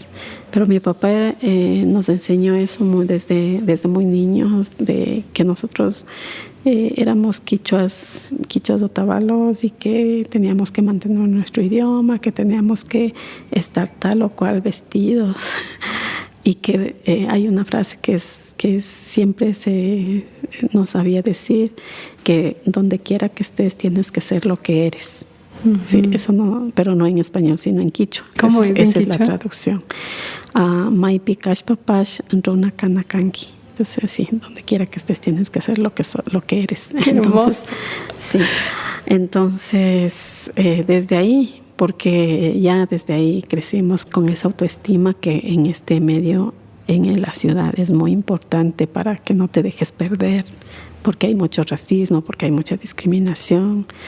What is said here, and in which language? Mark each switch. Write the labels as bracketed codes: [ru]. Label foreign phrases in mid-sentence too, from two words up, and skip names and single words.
[es] Pero mi papá nos enseñó eso desde muy niños, de que nosotros éramos quichuas otavalos y que teníamos que mantener nuestro idioma, que teníamos que estar tal o cual vestidos. Y que hay una frase que siempre nos sabía decir, que donde quiera que estés tienes que ser lo que eres. Sí, eso no, pero no en español, sino en quichua. ¿Cómo es en esa quichua? Es la traducción. [qu] Maipi kash papash runa kanakanki. [es] Entonces, sí, donde quiera que estés tienes que ser lo que eres. Entonces, sí. Entonces, desde ahí, porque ya desde ahí crecimos con esa autoestima que en este medio, en la ciudad, es muy importante para que no te dejes perder, porque hay mucho racismo, porque hay mucha discriminación.